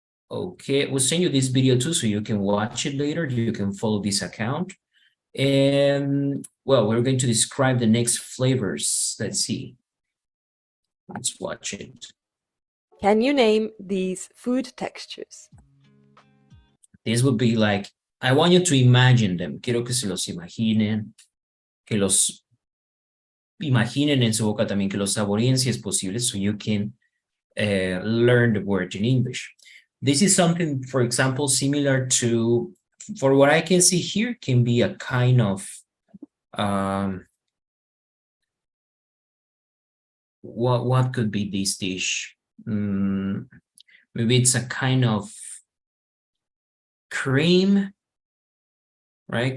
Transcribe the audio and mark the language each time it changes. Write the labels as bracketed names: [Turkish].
[English] Okay, we'll send you this video too, so you can watch it later. You can follow this account. And well, we're going to describe the next flavors. Let's see. Let's watch it. Can you name these food textures? This would be like, I want you to imagine them. [Spanish] Quiero que se los imaginen, que los imaginen en su boca también, que los saboreen si es posible, [English] so you can learn the word in English. This is something, for example, similar to, for what I can see here, can be a kind of, what could be this dish? Maybe it's a kind of cream, right?